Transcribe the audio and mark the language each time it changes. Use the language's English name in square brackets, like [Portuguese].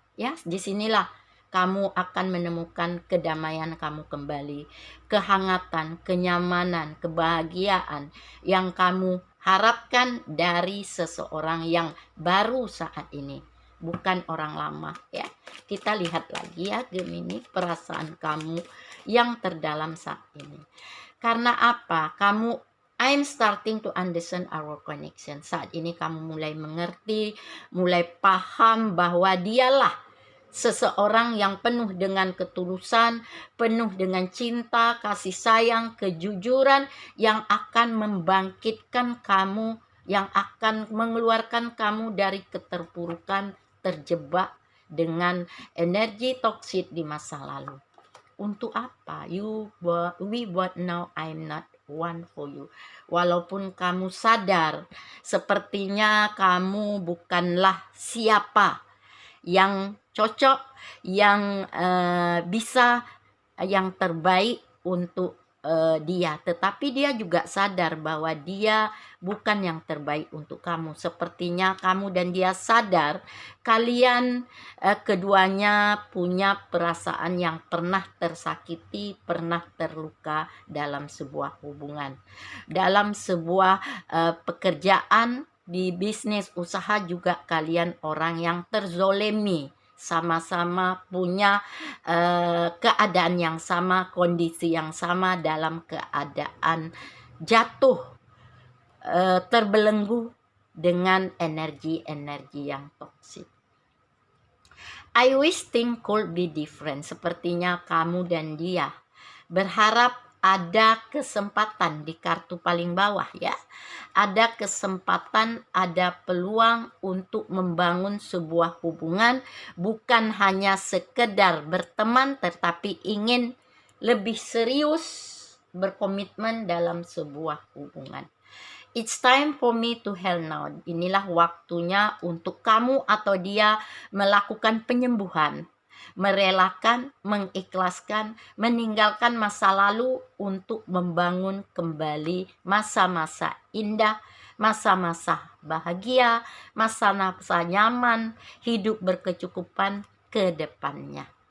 [Indonesian] Ya, disinilah kamu akan menemukan kedamaian kamu kembali, kehangatan, kenyamanan, kebahagiaan yang kamu harapkan dari seseorang yang baru saat ini, bukan orang lama ya. Kita lihat lagi ya Gemini, perasaan kamu yang terdalam saat ini. Karena apa? [English] I'm starting to understand our connection. [Indonesian] Saat ini kamu mulai mengerti, mulai paham bahwa dialah seseorang yang penuh dengan ketulusan, penuh dengan cinta, kasih sayang, kejujuran yang akan membangkitkan kamu, yang akan mengeluarkan kamu dari keterpurukan, terjebak dengan energi toksik di masa lalu. Untuk apa? [English] We both know I'm not one for you. [Indonesian] Walaupun kamu sadar sepertinya kamu bukanlah siapa yang cocok, yang bisa, yang terbaik untuk dia. Tetapi dia juga sadar bahwa dia bukan yang terbaik untuk kamu. Sepertinya kamu dan dia sadar kalian keduanya punya perasaan yang pernah tersakiti, pernah terluka dalam sebuah hubungan, dalam sebuah pekerjaan, di bisnis usaha juga kalian orang yang terzolimi, sama-sama punya keadaan yang sama, kondisi yang sama, dalam keadaan jatuh terbelenggu dengan energi-energi yang toksik. [English] I wish things could be different. [Indonesian] Sepertinya kamu dan dia berharap ada kesempatan di kartu paling bawah ya. Ada kesempatan, ada peluang untuk membangun sebuah hubungan, bukan hanya sekedar berteman tetapi ingin lebih serius berkomitmen dalam sebuah hubungan. [English] It's time for me to hell now. [Indonesian] Inilah waktunya untuk kamu atau dia melakukan penyembuhan, merelakan, mengikhlaskan, meninggalkan masa lalu untuk membangun kembali masa-masa indah, masa-masa bahagia, masa-masa nyaman, hidup berkecukupan ke depannya.